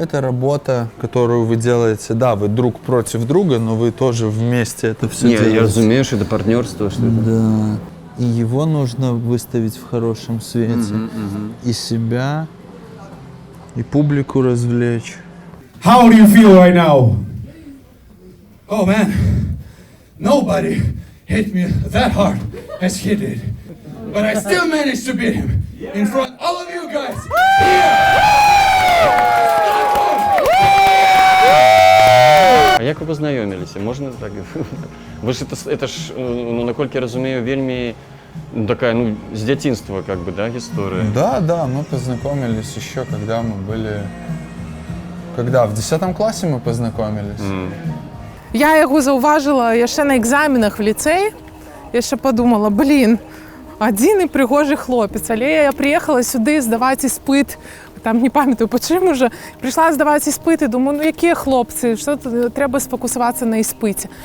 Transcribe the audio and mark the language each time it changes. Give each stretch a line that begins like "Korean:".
Russian: Это работа, которую вы делаете. Да, вы друг против друга, но вы тоже вместе это все делаете. Я разумею, что это партнерство, что это. Да. И его нужно выставить в хорошем свете. И себя, и публику развлечь.
English: How do you feel right now? Oh man, nobody hit me that hard as he did. But I still managed to beat him in front of all of you guys.
Ukrainian: А як ви познайомилися? Можна так? Ви ж
Russian: это ж, ну, насколько я разумею, вельми такая, ну, с детства, как бы, да, история? Да, мы познакомились еще, когда мы были... Когда? В 10 классе мы познакомились.
Ukrainian: Я його зауважила ще на екзаменах в ліцеї. Я ще подумала, один і пригожий хлопець. Але я приїхала сюди здавати іспит. Там не пам'ятаю, по чим уже. Прийшла здавати іспити, думаю, ну які хлопці, що треба сфокусуватися на іспиті.